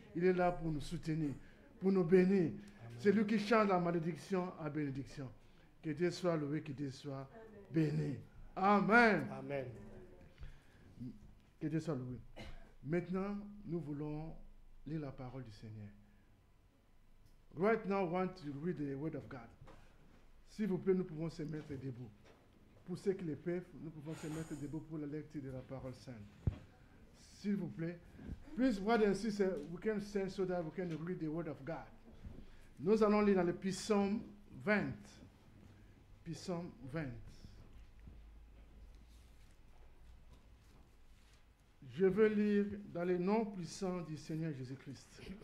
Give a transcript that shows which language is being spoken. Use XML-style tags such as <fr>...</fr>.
<fr>Il est là pour nous soutenir, pour nous bénir. C'est lui qui change la malédiction à bénédiction. Que Dieu soit loué, que Dieu soit béni. Amen. Amen. Que Dieu soit loué. Maintenant, nous voulons lire la parole du Seigneur.</fr> <en>Right now, I want to read the word of God.</en> <fr>S'il vous plaît, nous pouvons se mettre debout. Pour ceux qui le peuvent, nous pouvons se mettre debout pour la lecture de la parole sainte. S'il vous plaît.</fr> <en>Please, brothers and sisters, we can stand so that we can read the word of God.</en> <fr>Nous allons lire dans le psaume 20. Psaume 20. Je veux lire dans le nom puissant du Seigneur Jésus-Christ.</fr>